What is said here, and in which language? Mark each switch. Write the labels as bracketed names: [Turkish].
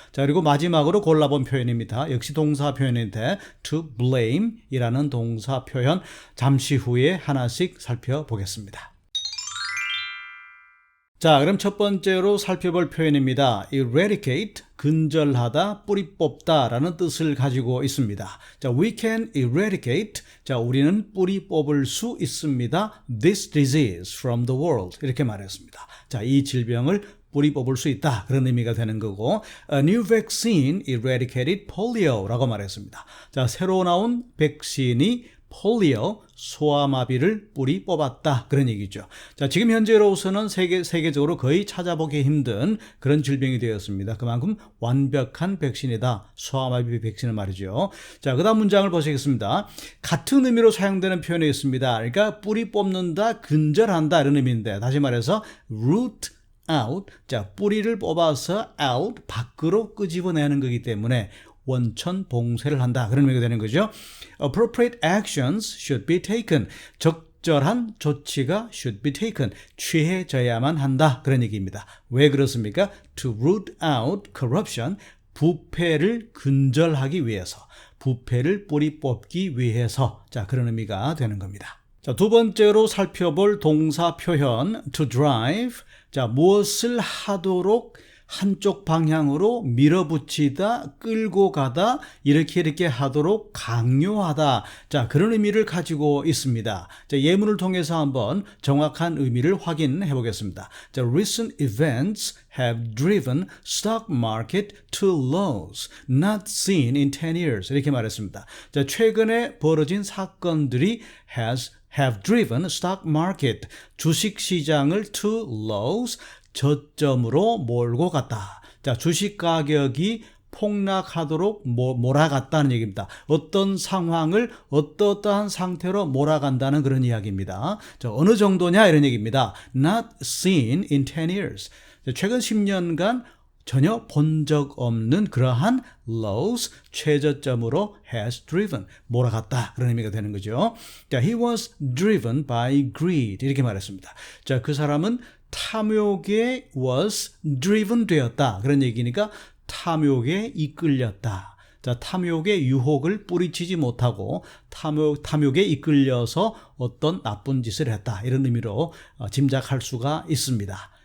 [Korean] 자, 그리고 마지막으로 골라본 표현입니다. 역시 동사 표현인데 to blame 이라는 동사 표현 잠시 후에 하나씩 살펴보겠습니다. 자, 그럼 첫 번째로 살펴볼 표현입니다. eradicate, 근절하다, 뿌리 뽑다 라는 뜻을 가지고 있습니다. 자, [English] we can eradicate, [Korean] 자, 우리는 뿌리 뽑을 수 있습니다. [English] this disease from the world [Korean] 이렇게 말했습니다. 자, 이 질병을 뿌리 뽑을 수 있다 그런 의미가 되는 거고 [English] A new vaccine eradicated polio [Korean] 라고 말했습니다. 자, 새로 나온 백신이 폴리오, 소아마비를 뿌리 뽑았다 그런 얘기죠. 자, 지금 현재로서는 세계적으로 거의 찾아보기 힘든 그런 질병이 되었습니다. 그만큼 완벽한 백신이다. 소아마비 백신을 말이죠. 자, 그 다음 문장을 보시겠습니다. 같은 의미로 사용되는 표현이 있습니다. 그러니까 뿌리 뽑는다, 근절한다 이런 의미인데 다시 말해서 root out, 자, 뿌리를 뽑아서 out, 밖으로 끄집어내는 거기 때문에 원천 봉쇄를 한다 그런 의미가 되는 거죠. [English] Appropriate actions should be taken, [Korean] 적절한 조치가 [English] should be taken, [Korean] 취해져야만 한다 그런 얘기입니다. 왜 그렇습니까? [English] To root out corruption, [Korean] 부패를 근절하기 위해서, 부패를 뿌리 뽑기 위해서, 자, 그런 의미가 되는 겁니다. 자, 두 번째로 살펴볼 동사 표현 to drive, 자, 무엇을 하도록 한쪽 방향으로 밀어붙이다, 끌고 가다, 이렇게 하도록 강요하다. 자, 그런 의미를 가지고 있습니다. 자, 예문을 통해서 한번 정확한 의미를 확인해 보겠습니다. [English] 자, recent events have driven stock market to lows not seen in 10 years. [Korean] 이렇게 말했습니다. 자, 최근에 벌어진 사건들이 [English] have driven stock market, [Korean] 주식 시장을 [English] to lows, [Korean] 저점으로 몰고 갔다. 자, 주식 가격이 폭락하도록 몰아갔다는 얘기입니다. 어떤 상황을 어떠한 상태로 몰아간다는 그런 이야기입니다. 자, 어느 정도냐 이런 얘기입니다. [English] Not seen in 10 years. [Korean] 자, 최근 10년간 전혀 본 적 없는 그러한 lows, 최저점으로 [English] has driven, [Korean] 몰아갔다 그런 의미가 되는 거죠. [English] 자, he was driven by greed [Korean] 이렇게 말했습니다. 자, 그 사람은 탐욕에 [English] was driven [Korean] 되었다 그런 얘기니까 탐욕에 이끌렸다. 자, 탐욕의 유혹을 뿌리치지 못하고 탐욕에 이끌려서 어떤 나쁜 짓을 했다 이런 의미로 짐작할 수가 있습니다.